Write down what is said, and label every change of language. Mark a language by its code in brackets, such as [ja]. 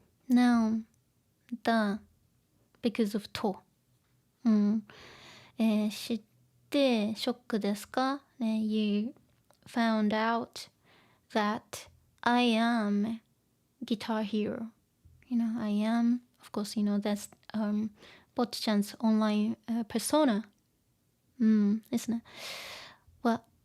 [en] Noun だ because of と。 [ja] 知ってショックですか？ [en] ね、You found out that I am guitar hero. I am, of course, that's Bocchi-chan's online persona. Isn't it? Well,